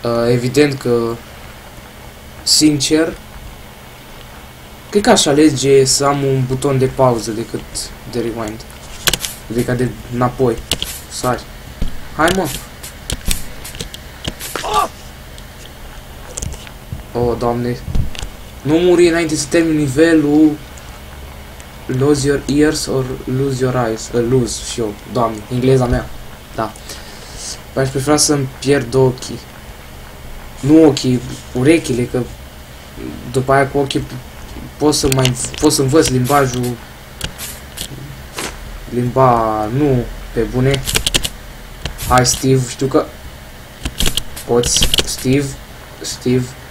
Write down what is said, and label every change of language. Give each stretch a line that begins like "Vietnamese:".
Romanian: Evident că, sincer, cred că aș alege să am un buton de pauză decât de rewind. Adică de înapoi. Sari. Hai, mă. Oh, Doamne. Nu muri înainte să termin nivelul.
English: Lose your ears or lose your eyes.
Romanian: Lose și eu. Doamne, engleza mea. Da. Aș prefera să-mi pierd ochii. Nu ochii, urechile, că după aia cu ochii pot să învăț limbajul. Nu pe bune. Hai, Steve, știu că poți. Steve.